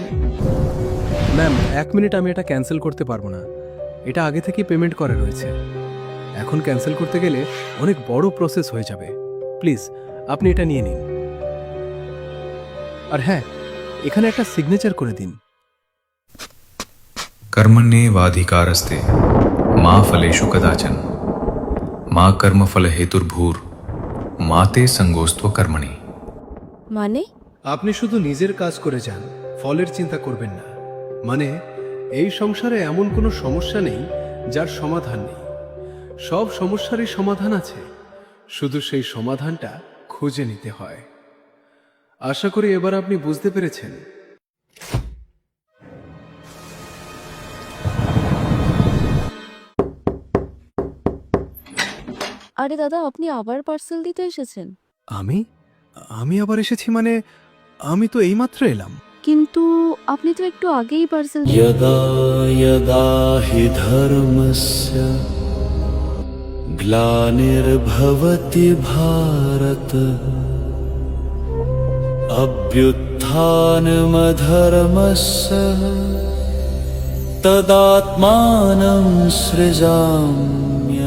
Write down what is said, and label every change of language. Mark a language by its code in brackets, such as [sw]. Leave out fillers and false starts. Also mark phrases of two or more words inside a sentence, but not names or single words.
[bn] ম্যাম, 1 মিনিট, আমি এটা ক্যান্সেল করতে পারবো না। এটা আগে থেকেই পেমেন্ট করা রয়েছে। এখন ক্যান্সেল করতে গেলে অনেক বড় প্রসেস হয়ে যাবে। প্লিজ আপনি এটা নিয়ে নিন। আর হ্যাঁ, এখানে একটা সিগনেচার করে দিন। [sa] कर्मण्येवाधिकारस्ते मा फलेषु कदाचन मा कर्मफल हेतुर्भूर माते संगोस्त्व कर्मणि। [bn] মানে আপনি শুধু নিজের কাজ করে যান, ফলের চিন্তা করবেন না। মানে এই সংসারে এমন কোনো সমস্যা নেই যার সমাধান নেই। সব সমস্যারই সমাধান আছে, শুধু সেই সমাধানটা খুঁজে নিতে হয়। আশা করি এবার আপনি বুঝতে পেরেছেন। আরে দাদা, আপনি আবার পার্সেল দিতে এসেছেন? আমি আমি আবার এসেছি মানে? আমি তো এইমাত্র এলাম। কিন্তু আপনি তো একটু আগেই পার্সেল [sa] यदा यदा हि धर्मस्य ग्लानिर्भवति भारत अभ्युत्थानमधर्मस्य तदात्मानं सृजामि।